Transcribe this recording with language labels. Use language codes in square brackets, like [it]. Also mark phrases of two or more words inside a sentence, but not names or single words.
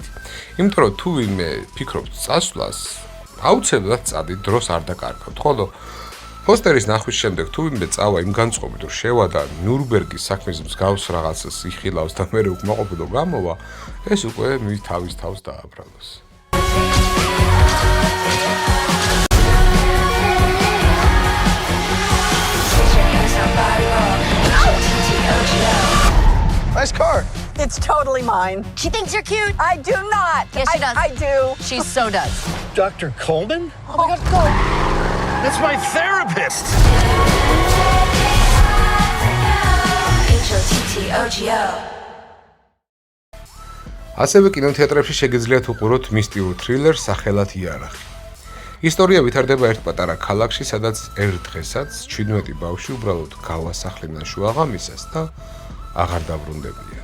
[ka] იმიტომ რომ თუ ვინმე ფიქრობთ წასვლას, აუცილებლად წადით, დროს არ დაკარგავთ. ხოლო პოსტერის ნახვის შემდეგ თუ ვინმე წავა იმ განწყობით, რომ შევა და ნიურნბერგის საქმის მსგავს რაღაცას იხილავს და მერე უკმაყოფილო გამოვა, ეს უკვე მის თავის თავს დააბრალოს. [en] Nice car. It's totally mine. She thinks you're cute. I do not. Yes, she does. I do. She so does. Dr. Coleman? Oh my God, go. That's my therapist. H-O-T-T-O-G-O. [ka] ასევე კინოთეატრებში შეგიძლიათ უყუროთ მისტიურ თრილერს სახელად იარაღი. ისტორია ვითარდება ერთ პატარა ქალაქში, სადაც ერთ დღესაც 17 ბავშვი უბრალოდ გავასახლებენ შუაღამისას და აღარ დაბრუნდებიან.